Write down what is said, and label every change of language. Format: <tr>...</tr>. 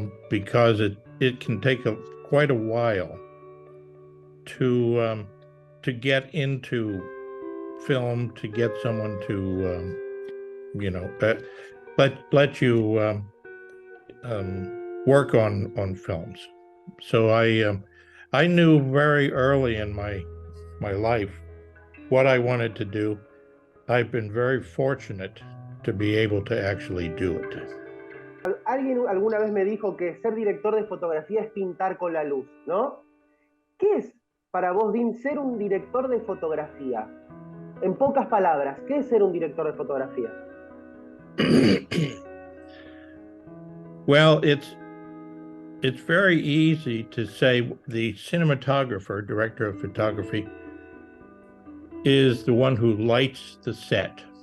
<en>because it can take quite a while to get into film, to get someone to let you work on films. So I knew very early in my life what I wanted to do. I've been very fortunate to be able to actually do it.</en> <es>Alguien alguna vez me dijo que ser director de fotografía es pintar con la luz, ¿no? ¿Qué es para vos, Dean, ser un director de fotografía? En pocas palabras, ¿qué es ser un director de fotografía?</es> <en>Well, it's very easy to say the cinematographer, director of photography, is the one who lights the set.</en>